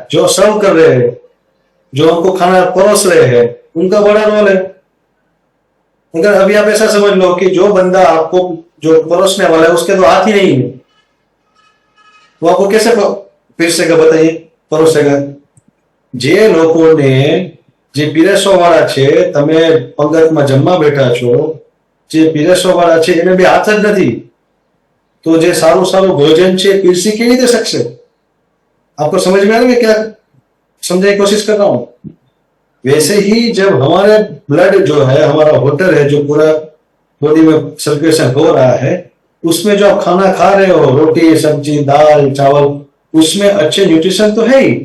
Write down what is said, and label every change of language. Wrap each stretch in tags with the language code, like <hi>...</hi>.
<hi>जो सर्व कर रहे हैं, जो हमको खाना परोस रहे हैं, उनका बड़ा रोल है। अगर अभी आप ऐसा समझ लो कि जो बंदा आपको जो परोसने वाला है उसके तो हाथ ही नहीं है, वो आपको कैसे पीरसेगा बताइए, परोसेगा?</hi> <gu>જે લોકોને જે પીરસવા વાળા છે, તમે પંગતમાં જમવા બેઠા છો, જે પીરસવા વાળા છે એને બે હાથ જ નથી,</gu> <hi>तो</hi> <gu>જે સારું સારું ભોજન છે પીરસી કેવી રીતે શકશે?</gu> <hi>आपको समझ में आ रहा है क्या समझने की कोशिश कर रहा हूं? वैसे ही जब हमारे ब्लड जो है, हमारा वाटर है जो पूरा बॉडी में सर्कुलेशन हो रहा है, उसमें जो आप खाना खा रहे हो, रोटी सब्जी दाल चावल, उसमें अच्छे न्यूट्रिशन तो है ही।</hi>